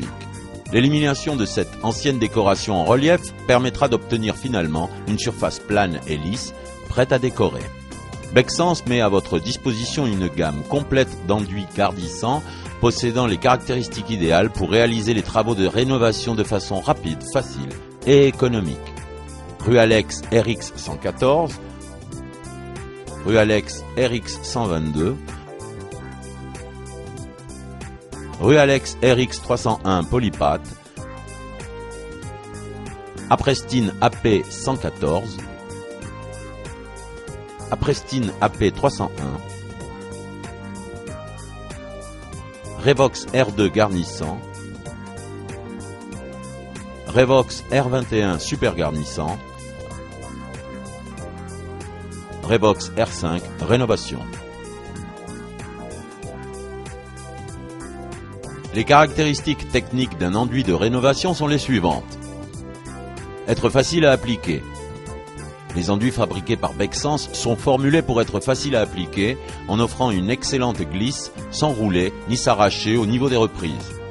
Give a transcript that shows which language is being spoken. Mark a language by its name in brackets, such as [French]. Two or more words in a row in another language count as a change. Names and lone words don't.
[French] L'élimination de cette ancienne décoration en relief permettra d'obtenir finalement une surface plane et lisse, prête à décorer. Bexens met à votre disposition une gamme complète d'enduits garnissants possédant les caractéristiques idéales pour réaliser les travaux de rénovation de façon rapide, facile et économique. Rualex RX 114, Rualex RX 122, Rualex RX 301 Polypate, Aprestine AP 114, Aprestine AP 301, Revox R2 garnissant, Revox R21 super garnissant, Revox R5 rénovation. Les caractéristiques techniques d'un enduit de rénovation sont les suivantes. Être facile à appliquer. Les enduits fabriqués par Bexens sont formulés pour être faciles à appliquer en offrant une excellente glisse sans rouler ni s'arracher au niveau des reprises.